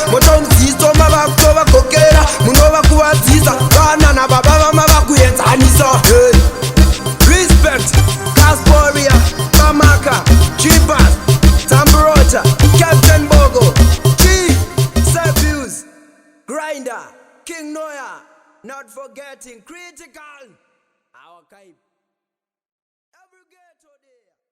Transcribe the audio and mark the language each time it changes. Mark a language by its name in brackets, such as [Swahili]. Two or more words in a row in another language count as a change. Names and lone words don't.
[Shona] Moto muziso mava kutovakokera. Munovakuvadziza. Vana nababa vama vakuenzanisa. [English] Hey. Respect. Castoria, Kamaka, Chivas, Zambrota, Captain Bogo, G, Sefius, Grinder, King Noya, not forgetting Critical. Our Kai. Every ghetto day.